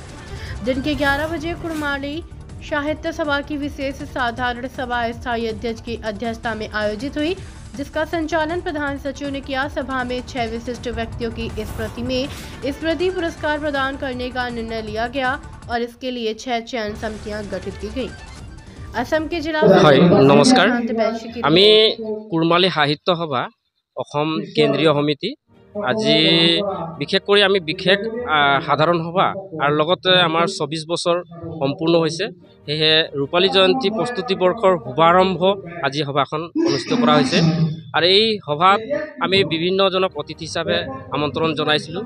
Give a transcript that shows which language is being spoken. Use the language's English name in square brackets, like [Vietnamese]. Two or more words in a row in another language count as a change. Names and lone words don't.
[Hindi] दिन के 11 बजे कुड़माली साहित्य सभा की विशेष साधारण सभा स्थायी अध्यक्ष की अध्यक्षता में आयोजित हुई, जिसका संचालन प्रधान सचिव ने किया। सभा में 6 विशिष्ट व्यक्तियों की इस प्रति पुरस्कार प्रदान करने का निर्णय लिया गया और इसके लिए 6 चयन समितियां गठित की गई। असम के जिला [Assamese] নমস্কাৰ, আমি कुड़माली साहित्य सभा অসম কেন্দ্ৰীয় সমিতি আজি বিশেষকৈ আমি বিশেষ সাধাৰণ সভা আৰু লগতে আমাৰ 24 বছৰ সম্পূৰ্ণ হৈছে, সেয়ে ৰূপালী জয়ন্তী প্ৰস্তুতি বৰ্ষৰ শুভাৰম্ভ আজি সভাখন অনুষ্ঠিত কৰা হৈছে। আৰু এই সভাত আমি বিভিন্নজনক অতিথি হিচাপে আমন্ত্ৰণ জনাইছিলোঁ।